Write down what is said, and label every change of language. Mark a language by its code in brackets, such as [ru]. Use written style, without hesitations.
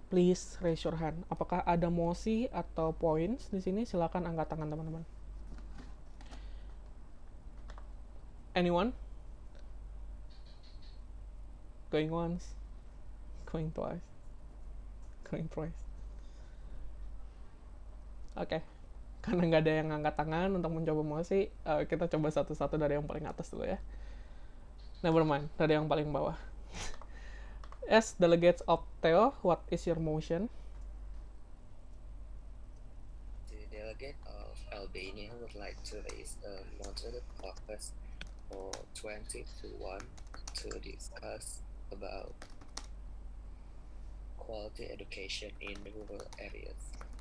[en] Please raise your hand. [id] Apakah ada mosi atau points di sini? Silakan angkat tangan teman-teman. [en] Anyone? Going once, going twice, going twice. [id] Oke, karena nggak ada yang angkat tangan untuk mencoba mosi, kita coba satu-satu dari yang paling atas dulu ya. [en] Never mind, [id] dari yang paling bawah. [en] As delegates of Theo, what is your motion? The delegate of Albania would like to raise a moderated caucus for 20 to 1 to discuss about quality education in rural areas.